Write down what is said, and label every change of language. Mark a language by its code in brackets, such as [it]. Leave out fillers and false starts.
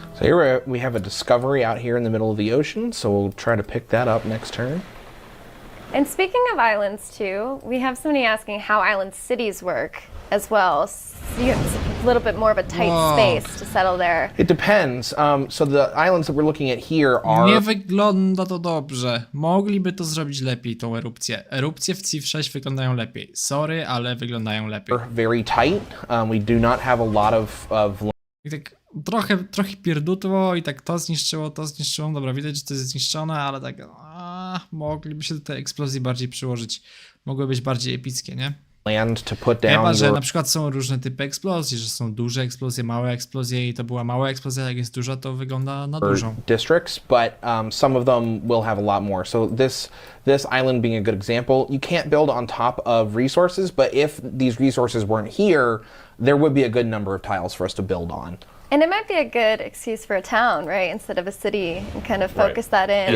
[en] So here we have a discovery out here in the middle of the ocean, so we'll try to pick that up next turn. And speaking of islands too, we have somebody asking how island cities work as well. So it's a little bit more of a tight space to settle there. It depends. So the islands that we're looking at here are... [pl] Nie wygląda to dobrze. Mogliby to zrobić lepiej, tą erupcję. Erupcje w Civ 6 wyglądają lepiej. Sorry, ale wyglądają lepiej. [en] Very tight. We do not have a lot of... [pl] I tak trochę pierdutło i tak to zniszczyło. Dobra, widać, że to jest zniszczone, ale tak mogliby się do tej eksplozji bardziej przyłożyć. Mogły być bardziej epickie, nie? [en] Land to put down [pl] Chyba, że na przykład są różne typy eksplozji, że są duże eksplozje, małe eksplozje i to była mała eksplozja, jak jest duża, to wygląda na dużą. [en] Districts, but some of them will have a lot more. So this island being a good example, you can't build on top of resources, but if these resources weren't here, there would be a good number of tiles for us to build on. And it might be a good excuse for a town, right? Instead of a city, and kind of focus that in.